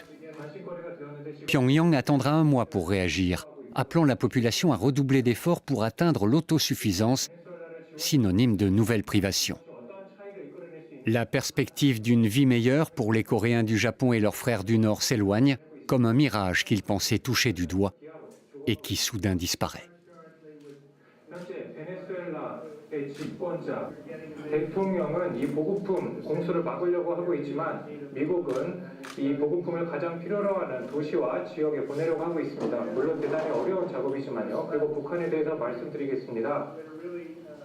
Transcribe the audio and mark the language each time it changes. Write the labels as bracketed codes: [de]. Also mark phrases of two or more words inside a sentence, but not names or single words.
[fr] Pyongyang attendra un mois pour réagir, appelant la population à redoubler d'efforts pour atteindre l'autosuffisance, synonyme de nouvelles privations. La perspective d'une vie meilleure pour les Coréens du Japon et leurs frères du Nord s'éloigne, comme un mirage qu'ils pensaient toucher du doigt et qui soudain disparaît. [ko] 대통령은 이 보급품 공수를 막으려고 하고 있지만 미국은 이 보급품을 가장 필요로 하는 도시와 지역에 보내려고 하고 있습니다. 물론 대단히 어려운 작업이지만요. 그리고 북한에 대해서 말씀드리겠습니다.